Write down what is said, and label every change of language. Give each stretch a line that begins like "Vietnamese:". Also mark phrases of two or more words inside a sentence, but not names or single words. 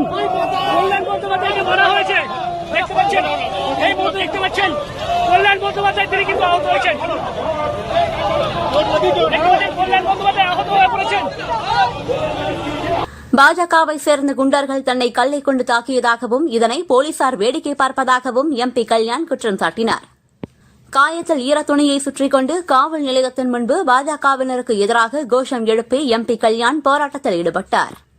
Bangla: কল্যাণ বন্দ্যোপাধ্যায়কে মারা হয়েছে, দেখতে পাচ্ছেন। এই মুহূর্তে দেখতে পাচ্ছেন কল্যাণ বন্দ্যোপাধ্যায় তিনি কিন্তু আহত হয়েছেন। কল্যাণ বন্দ্যোপাধ্যায় আহত হয়ে পড়েছেন।
Tamil: பாஜகவை சேர்ந்த குண்டர்கள் தன்னை கல்லை கொண்டு தாக்கியதாகவும் இதனை போலீசார் வேடிக்கை பார்ப்பதாகவும் எம்பி கல்யாண் குற்றம் சாட்டினார். காயத்தில் ஈரத்துணியை சுற்றிக் கொண்டு காவல் நிலையத்தின் முன்பு பாஜகவினருக்கு எதிராக கோஷம் எழுப்பி எம்பி கல்யாண் போராட்டத்தில் ஈடுபட்டார்.